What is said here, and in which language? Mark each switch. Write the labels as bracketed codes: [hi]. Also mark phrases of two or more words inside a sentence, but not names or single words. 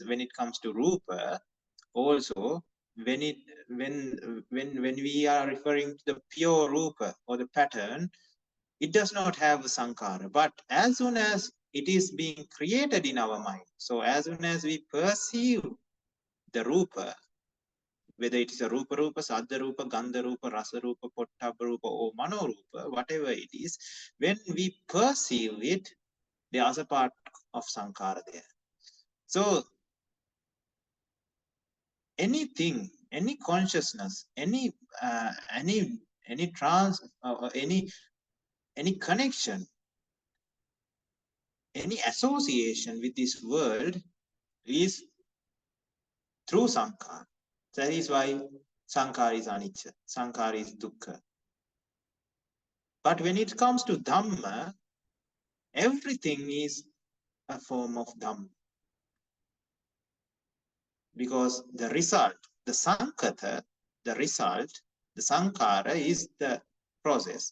[en] When it comes to Rupa, also when we are referring to the pure Rupa or the pattern, it does not have a sankhara. But as soon as it is being created in our mind, so as soon as we perceive the Rupa, whether it is a [pi] Rupa Rupa, Saddha Rupa, Gandha Rupa, Rasa Rupa, Pottabha Rupa, or Mano Rupa, [en] whatever it is, when we perceive it, there is a part of sankhara there. So anything, any consciousness, any trance, or any connection, any association with this world is through sankhara. That is why sankhara is anicca, sankhara is dukkha. But when it comes to Dhamma, everything is a form of Dhamma. Because the result, the sankhata, the result, the sankhara is the process.